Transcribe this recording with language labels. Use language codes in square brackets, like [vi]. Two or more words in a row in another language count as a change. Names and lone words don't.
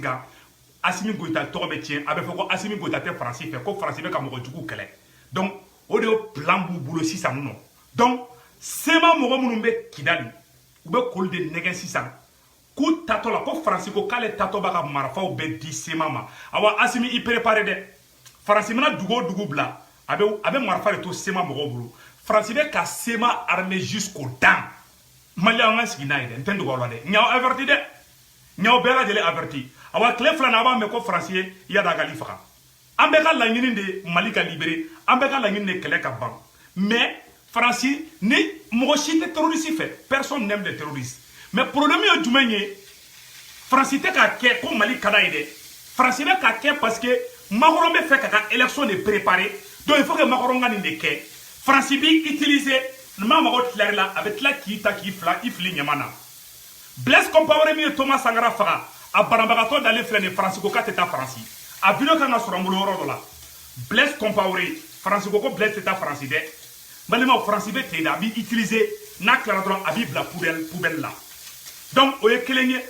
[bm] kan Assimi Goïta tɔgɔ bɛ tiɲɛ a bɛ fɔ ko Assimi Goïta tɛ Faransi fɛ ko Faransi bɛ ka mɔgɔ jugu kɛlɛ donc o de ye plan b'u bolo sisan nɔ donc sema mɔgɔ minnu bɛ Kidali u bɛ k'olu de nɛgɛ sisan k'u tatɔ la ko Faransi ko k'ale tatɔ b'a ka marifaw bɛ di sema ma awa Assimi i préparé dɛ Faransi mana dugu o dugu bila a bɛ marifa de to sema mɔgɔw bolo Faransi bɛ ka sema [fr] armé jusqu'aux dents [bm] Mali an ka sigi n'a ye dɛ n tɛ dogo aw la dɛ n y'aw averti dɛ n y'aw bɛɛ lajɛlen averti awa tile filanan a b'a mɛn ko Faransi ye Iyad Agali faga an bɛɛ ka laɲini de Mali ka libéré an bɛɛ ka laɲini de kɛlɛ ka ban mais Faransi ni mɔgɔ si tɛ terroriste fɛ [fr] personne n'aime les terroristes [bm] mais problème ye jumɛn ye Faransi tɛ k'a kɛ ko Mali ka d'a ye dɛ Faransi bɛ k'a kɛ [fr] parce que [bm] Macron bɛ fɛ ka ka [fr] élection de préparer donc il faut que [bm] Macron ka nin de kɛ Faransi bi utiliser ma mago tilari la a bɛ tila k'i ta k'i fili ɲama na Blaise Compaoré min ye Thomas Sankara faga a banabagatɔ dalen filɛ nin Faransi ko k'a tɛ taa Faransi a video kan ka sɔrɔ n bolo yɔrɔ dɔ la Blaise Compaoré Faransi ko Blaise tɛ taa Faransi dɛ balimaw Faransi bɛ ten de a b'i utiliser n'a tilara dɔrɔn a b'i bila poubelle la donc o ye kelen ye